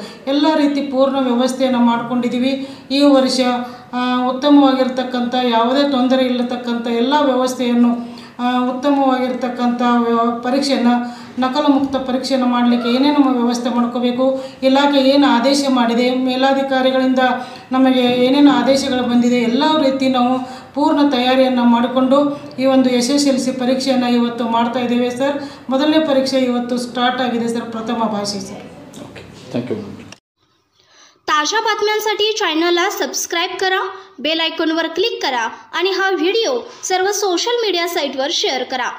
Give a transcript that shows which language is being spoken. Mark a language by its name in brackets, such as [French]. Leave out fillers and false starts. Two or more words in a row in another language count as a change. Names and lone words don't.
[Kannada] ಎಲ್ಲ ರೀತಿ ಪೂರ್ಣ ವ್ಯವಸ್ಥೆಯನ್ನು ಮಾಡ್ಕೊಂಡಿದ್ದೀವಿ. ಈ ವರ್ಷ ಉತ್ತಮವಾಗಿರ್ತಕ್ಕಂಥ ಯಾವುದೇ ತೊಂದರೆ ಇಲ್ಲತಕ್ಕಂಥ ಎಲ್ಲ ವ್ಯವಸ್ಥೆಯನ್ನು ಉತ್ತಮವಾಗಿರ್ತಕ್ಕಂಥ ಪರೀಕ್ಷೆಯನ್ನು ನಕಲು ಮುಕ್ತ ಪರೀಕ್ಷೆಯನ್ನು ಮಾಡಲಿಕ್ಕೆ ಏನೇನು ವ್ಯವಸ್ಥೆ ಮಾಡ್ಕೋಬೇಕು, ಇಲಾಖೆ ಏನು ಆದೇಶ ಮಾಡಿದೆ, ಮೇಲಾಧಿಕಾರಿಗಳಿಂದ ನಮಗೆ ಏನೇನು ಆದೇಶಗಳು ಬಂದಿದೆ, ಎಲ್ಲ ರೀತಿ ನಾವು ಪೂರ್ಣ ತಯಾರಿಯನ್ನು ಮಾಡಿಕೊಂಡು ಈ ಒಂದು SSLC ಪರೀಕ್ಷೆಯನ್ನು ಇವತ್ತು ಮಾಡ್ತಾ ಇದ್ದೇವೆ ಸರ್. ಮೊದಲನೇ ಪರೀಕ್ಷೆ ಇವತ್ತು ಸ್ಟಾರ್ಟ್ ಆಗಿದೆ ಸರ್, ಪ್ರಥಮ ಭಾಷೆ ಸರ್. [English] OK, thank you. [Marathi] ताज्या बातम्यांसाठी चॅनलला सबस्क्राईब करा, बेल आयकॉनवर क्लिक करा आणि हा व्हिडिओ सर्व [English] social media [Marathi] साईटवर शेअर करा.